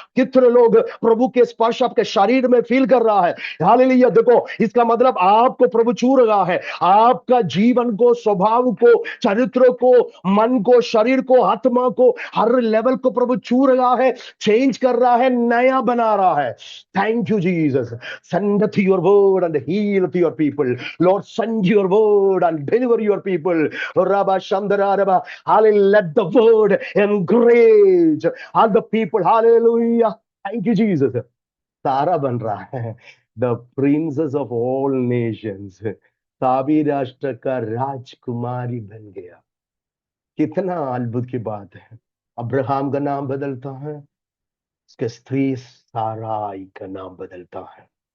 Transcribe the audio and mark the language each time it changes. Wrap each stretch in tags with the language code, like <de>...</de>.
<hi>कितने लोग प्रभु के स्पर्श आपके शरीर में फील कर रहा है? हालेलुया। देखो, इसका मतलब आपको प्रभु छू रहा है, आपका जीवन को, स्वभाव को, चरित्र को, मन को, शरीर को, आत्मा को, हर लेवल को प्रभु छू रहा है, चेंज कर रहा है, नया बना रहा है।</hi> <en>Thank you Jesus. Send to your word and heal to your people. Lord, send your word and deliver your people. Rabba Shandara Rabba. Hallelujah. Let the word encourage all the people. Hallelujah. Thank you, Jesus.</en> <hi>तारा बन रहा है,</hi> <en>the princess of all nations,</en> <hi>सभी राष्ट्र का राजकुमारी बन गया। कितना अद्भुत की बात है। अब्राहम का नाम बदलता है, उसके स्त्री साराई का नाम बदलता है।</hi>